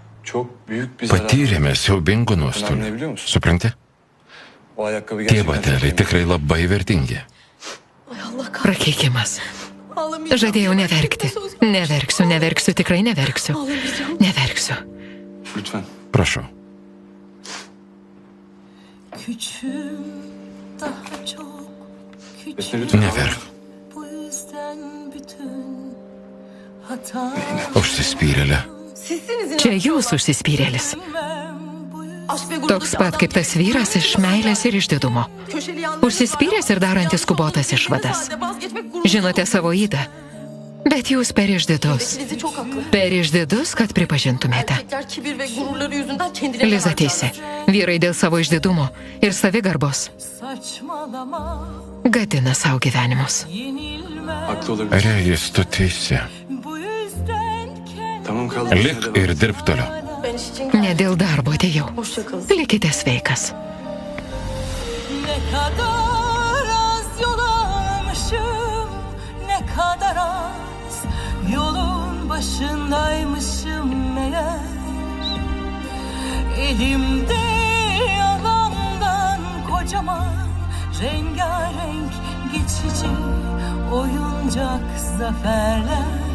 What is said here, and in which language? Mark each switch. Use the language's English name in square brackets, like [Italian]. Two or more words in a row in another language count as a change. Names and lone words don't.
[Turkish] çok büyük bir zarar. [Lithuanian] Patyrėme siaubingų nuostolių. Supranti? Tie bateliai tikrai labai vertingi. Prakeikimas. Žadėjau neverkti. Neverksiu, neverksiu, tikrai neverksiu. Neverksiu. [Turkish] Lütfen. [Lithuanian] Prašau. [Turkish] Küçüğüm, daha çok küçük. Lütfen. [Lithuanian] Neverk. [Turkish] Bu yüzden bütün hatam [Lithuanian] Užsispyrėlė. Čia jūs užsispyrėlis. [Turkish] bu [Lithuanian] Toks pat kaip tas vyras iš meilės ir išdidumo. Užsispyręs ir darantis skubotas išvadas. Žinote savo ydą, bet jūs per išdidus. Per išdidus, kad pripažintumėte. Liza teisi. Vyrai dėl savo išdidumo ir savigarbos [Turkish] saçmalama, [Lithuanian] gadina savo gyvenimus. [Turkish] yenilmez. Haklı olabilir. [Lithuanian] Regis, tu teisi. [Turkish] Bu yüzden Tamam kaldı. [Lithuanian] Lik ir dirbk toliau. Ne dėl darbo atėjau. Likite sveikas. [Turkish] ne kadar az yol almışım, ne kadar az yolun başındaymışım meğer. Elimde yalandan kocaman rengarenk geçici oyuncak zaferler.